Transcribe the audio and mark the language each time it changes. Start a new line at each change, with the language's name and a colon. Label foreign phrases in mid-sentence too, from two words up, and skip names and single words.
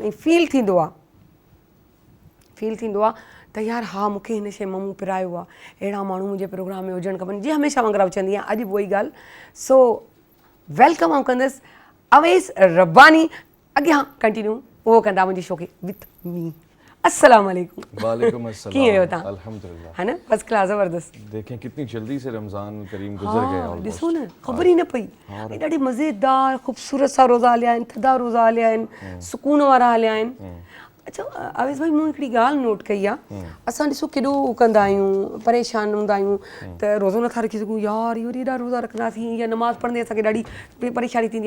Sindhi: ऐं फील थींदो आहे त यार हा मूंखे हिन शइ मां मूं पिरायो आहे, अहिड़ा माण्हू मुंहिंजे प्रोग्राम में हुजणु खपनि. जीअं हमेशह वांगुरु चवंदी आहियां, अॼु बि उहा ई ॻाल्हि. सो वेलकम आउं कंदसि अवैस रब्बानी. अॻियां कंटिन्यू उहो कंदा मुंहिंजी शो खे
English: with me.
Arabic: السلام عليكم. وعليكم السلام.
Sindhi: कीअं आहियो तव्हां? अल्हम्दुलिल्लाह.
Hindi: है न,
English: first class,
Hindi: ज़बरदस्त. देखें कितनी जल्दी से रमज़ान करीम गुजर गया. हाँ,
Sindhi: ॾिसो न, ख़बर ई न पई. ॾाढे मज़ेदार ख़ूबसूरत सा रोज़ा हलिया आहिनि, थधा रोज़ा हलिया आहिनि, सुकून वारा हलिया आहिनि. अच्छा अवेस भाई, मूं हिकिड़ी ॻाल्हि नोट कई आहे. असां ॾिसो केॾो कंदा आहियूं, परेशान हूंदा आहियूं त रोज़ो नथा रखी सघूं. यार इहो एॾा रोज़ा रखंदासीं, या नमाज़ पढ़ंदे असांखे ॾाढी परेशानी थींदी आहे.